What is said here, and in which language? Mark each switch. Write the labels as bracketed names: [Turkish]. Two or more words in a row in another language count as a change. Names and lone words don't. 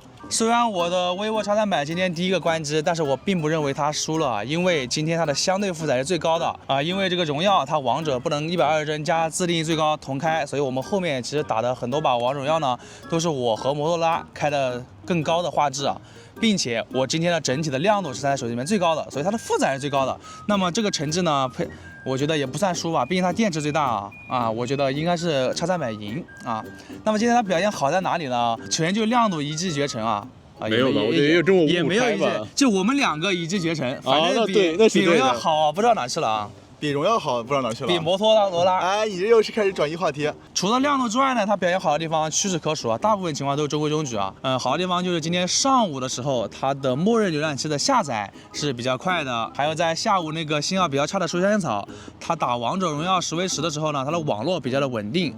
[Chinese] 雖然我的 vivo X300今天第一個關機，但是我並不認為它輸了，因為今天它的相對負載是最高的啊。因為這個榮耀它王者不能120幀加自定義最高同開，所以我們後面其實打的很多把王者榮耀呢，都是我和摩托羅拉開的更高的畫質啊。並且我今天的整體的亮度是3台手機裡面最高的，所以它的負載是最高的。那麼這個成績呢，我覺得也不算輸吧，畢竟它電池最大啊，我覺得應該是X300贏啊。那麼今天它表現好在哪裡呢？全就亮度一騎絕塵啊！沒有吧？我覺得也有這麼也沒有一騎，就我們兩個一騎絕塵，反正比榮耀好不知道哪去了啊。比榮耀好不知道哪去了，比摩托羅拉。哎，你這又是開始轉移話題。除了亮度之外呢，它表現好的地方屈指可數啊，大部分情況都是中規中矩啊。好的地方就是今天上午的時候，它的默認瀏覽器的下載是比較快的，還有在下午那個信號比較差的書香煙草，它打王者榮耀10v10的時候呢，它的網絡比較的穩定。